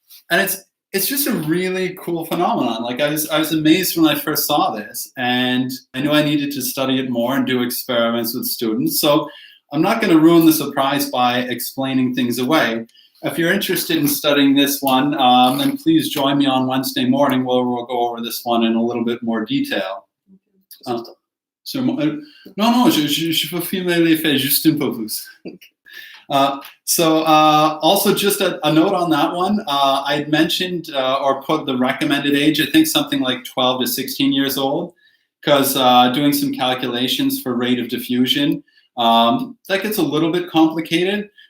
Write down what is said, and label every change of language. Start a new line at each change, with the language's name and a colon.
English: And it's just a really cool phenomenon. Like I was amazed when I first saw this, and I knew I needed to study it more and do experiments with students. So I'm not going to ruin the surprise by explaining things away. If you're interested in studying this one, then please join me on Wednesday morning where we'll go over this one in a little bit more detail.
French: Non, je peux filmer l'effet juste un peu plus.
English: Also just a note on that one, I had mentioned or put the recommended age, I think something like 12 to 16 years old, because doing some calculations for rate of diffusion, that gets a little bit complicated.